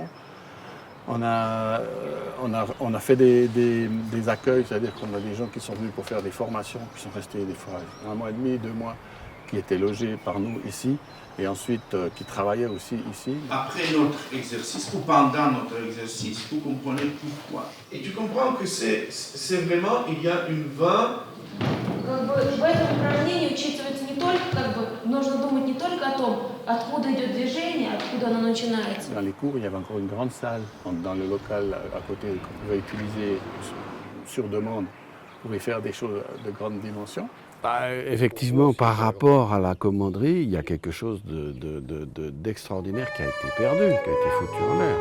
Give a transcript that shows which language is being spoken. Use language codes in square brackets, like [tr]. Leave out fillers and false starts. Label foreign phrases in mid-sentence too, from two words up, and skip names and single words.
[fr] On a fait des accueils, c'est-à-dire qu'on a des gens qui sont venus pour faire des formations, qui sont restés des fois 1 mois et demi, 2 mois, qui étaient logés par nous ici, et ensuite qui travaillaient aussi ici. Après notre exercice, ou pendant notre exercice, vous comprenez pourquoi. Et tu comprends que c'est vraiment, il y a une vague. [ru] В этом упражнении учитывается не только, нужно думать не только о том, откуда идет движение, откуда оно начинается. [fr] Dans les cours, il y avait encore une grande salle dans le local à côté qu'on pouvait utiliser sur demande pour y faire des choses de grande dimension. Effectivement, par rapport à la commanderie, il y a quelque chose d'extraordinaire qui a été perdu, qui a été foutu en l'air.